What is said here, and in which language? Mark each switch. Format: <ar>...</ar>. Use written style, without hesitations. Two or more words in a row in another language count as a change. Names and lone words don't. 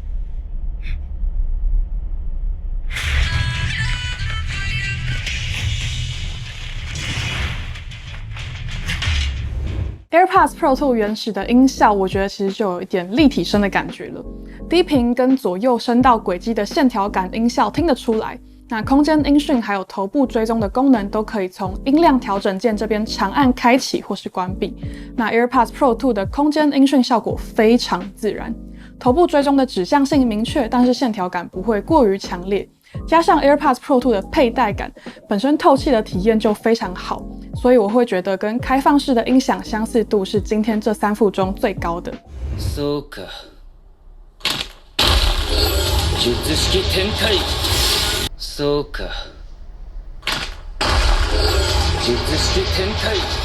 <zh>AirPods Pro 2 原始的音效，我觉得其实就有一点立体声的感觉了。低频跟左右声道轨迹的线条感音效听得出来。那空间音讯还有头部追踪的功能都可以从音量调整键这边长按开启或是关闭。那 AirPods Pro 2的空间音讯效果非常自然，头部追踪的指向性明确，但是线条感不会过于强烈。加上 AirPods Pro 2的佩戴感，本身透气的体验就非常好，所以我会觉得跟开放式的音响相似度是今天这3副中最高的。</zh> <ja>そうか。術式展開。そうか。術式展開。</ja>